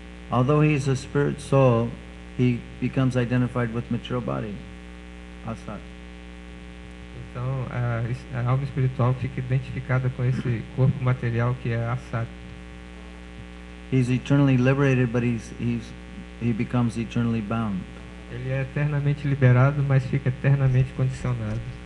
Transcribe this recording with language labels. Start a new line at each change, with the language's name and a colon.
English: Although he is a spirit soul, he becomes identified with material body.
Sanskrit: Asat.
Portuguese: Então a alma espiritual fica identificada com esse corpo material que é Asat.
English: He's eternally liberated, but he becomes eternally bound.
Portuguese: Ele é eternamente liberado, mas fica eternamente condicionado.